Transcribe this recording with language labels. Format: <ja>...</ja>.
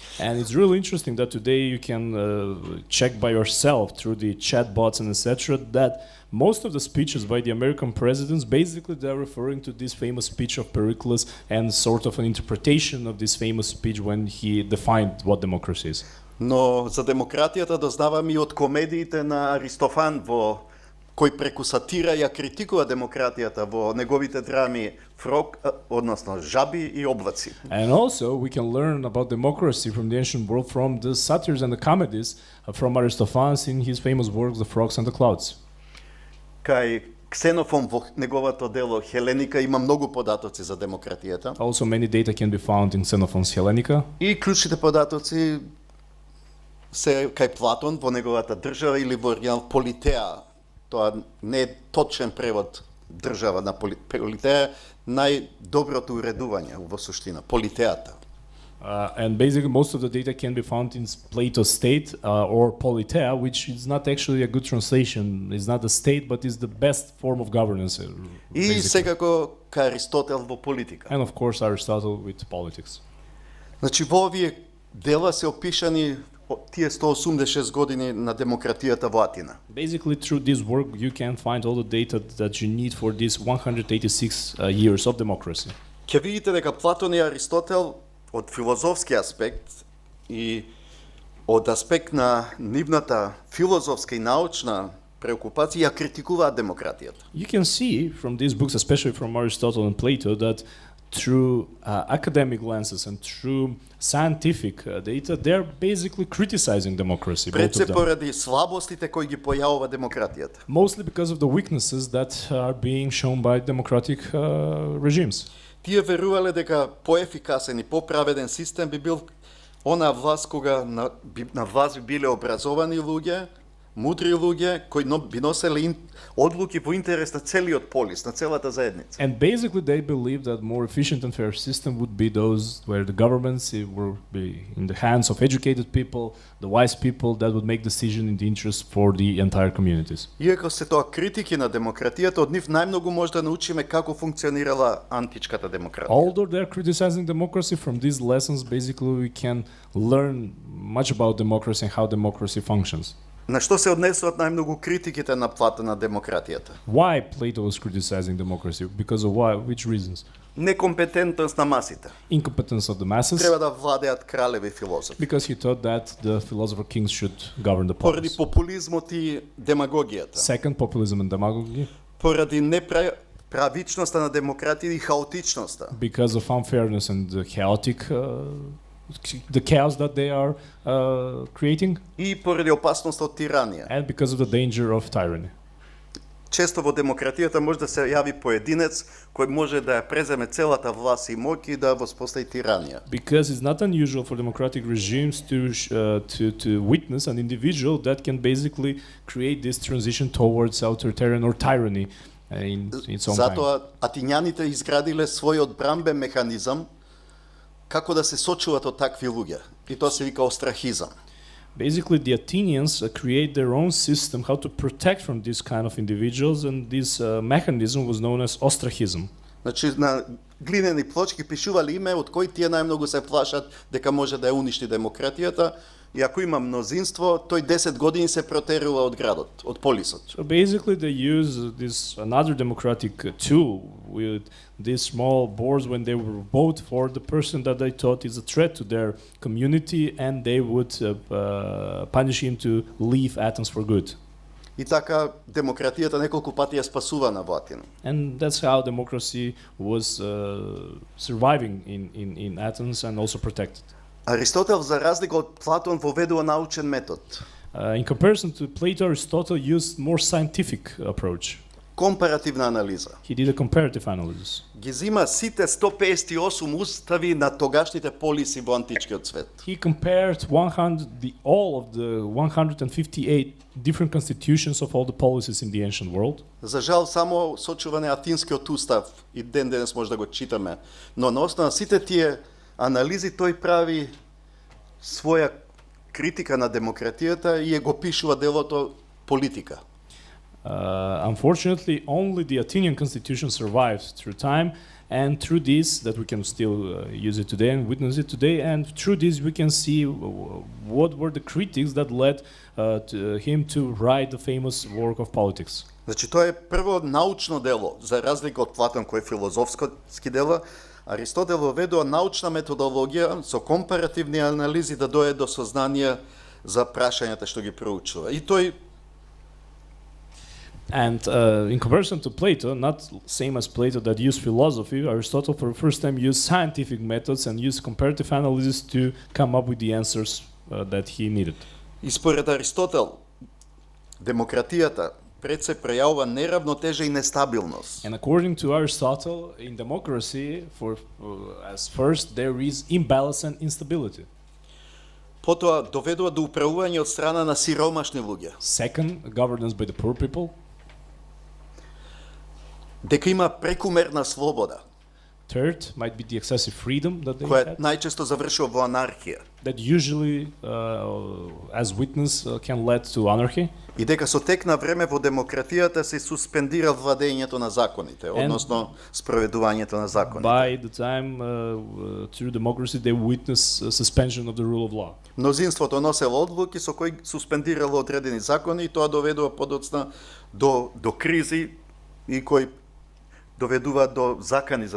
<en>And it's really interesting that today you can check by yourself through the chatbots and etc. that most of the speeches by the American presidents, basically they're referring to this famous speech of Pericles and sort of an interpretation of this famous speech when he defined what democracy is.</en> <mk>Но за демократијата дознавам и од комедиите на Аристофан кој преку сатира ја критикува демократијата во неговите драми Фрог, односно Жаби и облаци.</mk> <en>And also we can learn about democracy from the ancient world from the satires and the comedies from Aristophanes in his famous works The Frogs and the Clouds.</en> <mk>Кај Ксенофон во неговото дело Хеленика има многу податоци за демократијата.</mk> <en>Also many data can be found in Xenophon's Hellenica.</en> <mk>И клучните податоци се кај Платон во неговата држава или во оригинал Политеа. Тоа не е точен превод држава на Политеа, најдоброто уредување во суштина, Политеата.</mk> <en>And basically most of the data can be found in Plato's state or Politeia, which is not actually a good translation. It's not a state, but is the best form of governance.</en> <mk>И секако кај Аристотел во политика.</mk> <en>And of course Aristotle with politics.</en> <mk>Значи во овие дела се опишани тие 186 години на демократијата во Атина.</mk> <en>Basically through this work you can find all the data that you need for these 186 years of democracy.</en> <mk>Ќе видите дека Платон и Аристотел од филозофски аспект и од аспект на нивната филозофска и научна преокупација ја критикуваат демократијата.</mk> <en>You can see from these books, especially from Aristotle and Plato, that through academic lenses and through scientific data, they're basically criticizing democracy.</en> <mk>Пред</mk> <en>Both</en> <mk>се</mk> <en>of them.</en> <mk>поради слабостите кои ги појавува демократијата.</mk> <en>Mostly because of the weaknesses that are being shown by democratic regimes.</en> <mk>Тие верувале дека поефикасен и поправеден систем би бил она власт кога на власт би биле образовани луѓе, мудри луѓе кои би носеле одлуки во интерес на целиот полис, на целата заедница.</mk> <en>And basically they believe that more efficient and fair system would be those where the governments will be in the hands of educated people, the wise people that would make decision in the interest for the entire communities.</en> <mk>Иако се тоа критики на демократијата, од нив најмногу може да научиме како функционирала античката демократија.</mk> <en>Although they're criticizing democracy, from these lessons basically we can learn much about democracy and how democracy functions.</en> <mk>На што се однесуваат најмногу критиките на Платон на демократијата?</mk> <en>Why Plato was criticizing democracy? Because of why? Which reasons?</en> <mk>Некомпетентност на масите.</mk> <en>Incompetence of the masses.</en> <mk>Треба да владеат кралеви филозофи.</mk> <en>Because he thought that the philosopher kings should govern the</en> <mk>Поради</mk> <en>populace.</en> <mk>популизмот и демагогијата.</mk> <en>Second, populism and demagogy.</en> <mk>Поради неправичноста на демократија и хаотичноста.</mk> <en>Because of unfairness and the chaotic, the chaos that they are creating.</en> <mk>И поради опасноста од тиранија.</mk> <en>And because of the danger of tyranny.</en> <mk>Често во демократијата може да се јави поединец кој може да ја преземе целата власт и моќ и да воспостави тиранија.</mk> <en>Because it's not unusual for democratic regimes to witness an individual that can basically create this transition towards authoritarian or tyranny in its own kind.</en> <mk>Затоа атињаните изградиле својот брамбен механизам како да се сочуват од такви луѓе. И тоа се вика острахизам.</mk> <en>Basically, the Athenians create their own system how to protect from this kind of individuals, and this mechanism was known as ostracism.</en> <mk>Значи на глинени плочки пишувале име од кој тие најмногу се плашат дека може да ја уништи демократијата, и ако има мнозинство, тој 10 години се протерува од градот, од полисот.</mk> <en>So basically, they use this another democratic tool with these small boards when they would vote for the person that they thought is a threat to their community, and they would punish him to leave Athens for good.</en> <mk>И така демократијата неколку пати ја спасувана во Атина.</mk> <en>And that's how democracy was surviving in Athens and also protected.</en> <mk>Аристотел, за разлика од Платон, воведува научен метод.</mk> <en>In comparison to Plato, Aristotle used more scientific approach.</en> <mk>Компаративна анализа.</mk> <en>He did a comparative analysis.</en> <mk>Ги зима сите 158 устави на тогашните полиси во античкиот свет.</mk> <en>He compared all of the 158 different constitutions of all the policies in the ancient world.</en> <mk>За жал, само сочуване атинскиот устав и ден денес може да го читаме, но на основа на сите тие анализи тој прави своја критика на демократијата и ја го пишува делото политика.</mk> <en>Unfortunately, only the Athenian constitution survived through time, and through this, that we can still use it today and witness it today, and through this we can see what were the critics that led to him to write the famous work of Politics.</en> <mk>Значи, тоа е прво научно дело, за разлика од Платон кој е филозофски дело. Аристотел воведува научна методологија со компаративни анализи да дојде до сознание за прашањата што ги проучува. И тој</mk> <en>And in comparison to Plato, not same as Plato that used philosophy, Aristotle for the first time used scientific methods and used comparative analysis to come up with the answers that he needed.</en> <mk>И според Аристотел, демократијата пред се прејавува неравнотежа и нестабилност.</mk> <en>And according to Aristotle, in democracy, as first, there is imbalance and instability.</en> <mk>Потоа доведува до управување од страна на сиромашни луѓе.</mk> <en>Second, governance by the poor people.</en> <mk>Дека има прекумерна слобода.</mk> <en>Third, might be the excessive freedom that they</en> <mk>Која</mk> <en>had.</en> <mk>најчесто завршува во анархија.</mk> <en>That usually, as witness, can lead to anarchy.</en> <mk>И дека со тек на време во демократијата се суспендира владењето на законите, односно спроведувањето на законите.</mk> <en>By the time through democracy, they witness suspension of the rule of law.</en> <mk>Мнозинството носело одлуки со кои суспендирало одредени закони и тоа доведува подоцна до кризи и кои доведува до закани за</mk>